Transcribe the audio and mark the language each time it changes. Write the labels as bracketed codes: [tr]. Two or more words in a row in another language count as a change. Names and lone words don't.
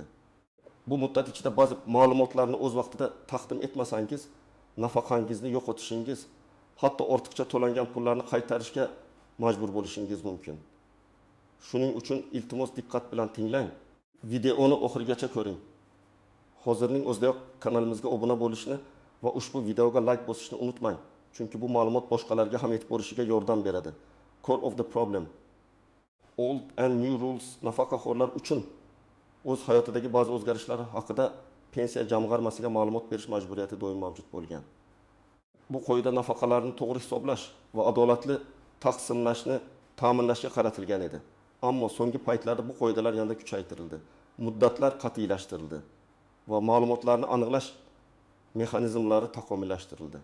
[uz] Bu muddat ichida ba'zi ma'lumotlarni o'z vaqtida taqdim etmasangiz, nafaqangizni yo'qotishingiz, hatto ortiqcha to'langan pullarni qaytarishga majbur bo'lishingiz mumkin. Shuning uchun iltimos diqqat bilan tinglang. Videoni oxirigacha ko'ring. Hozirning o'zidayoq kanalimizga obuna bo'lishni va ushbu videoga like bosishni unutmang. Chunki bu ma'lumot boshqalarga ham yetib borishiga yordam beradi. [en] Core of the problem. Old and new rules [uz] nafaqaxo'rlar uchun o'z hayotidagi ba'zi o'zgarishlar haqida pensiya jamg'armasiga ma'lumot berish majburiyati doim mavjud bo'lgan. Bu qoida nafaqalarni to'g'ri hisoblash va adolatli taqsimlashni ta'minlashga qaratilgan edi. Ammo so'nggi paytlarda bu qoidalar yanada kuchaytirildi. Muddatlar qat'iylashtirildi va ma'lumotlarni aniqlash mexanizmlari takomillashtirildi.